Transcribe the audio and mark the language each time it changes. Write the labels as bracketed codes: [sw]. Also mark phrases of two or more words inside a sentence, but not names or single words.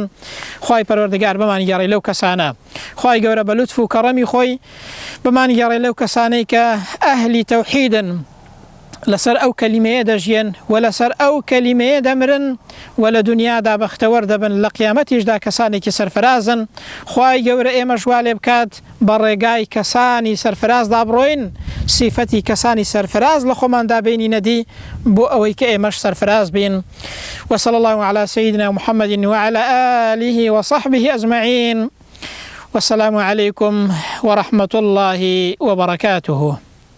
[ckb] خوای پەروەردگار بمان گێڕی لەو کەسانە. خوای گەورە بە لوتف و کەڕەمی خۆی بمان گێڕی لەو کەسانەی کە ئەهلی تەوحیدن، لەسەر ئەو کەلیمەیە دەژین و لەسەر ئەو کەلیمەیە دەمرن و لە دنیادا بەختەوەر دەبن، لە قیامەتیشدا کەسانێکی سەرفرازن. خوای گەورە ئێمەش وا لێ بکات بە ڕێگای کەسانی سەرفرازدا بڕۆین، سیفەتی کەسانی سەرفراز لە خۆماندا بینی نەدی بۆ ئەوەی کە ئێمەش سەرفراز بین. [ar] وصلى الله على سيدنا محمد وعلى آله وصحبه أجمعين. والسلام عليكم ورحمة الله وبركاته.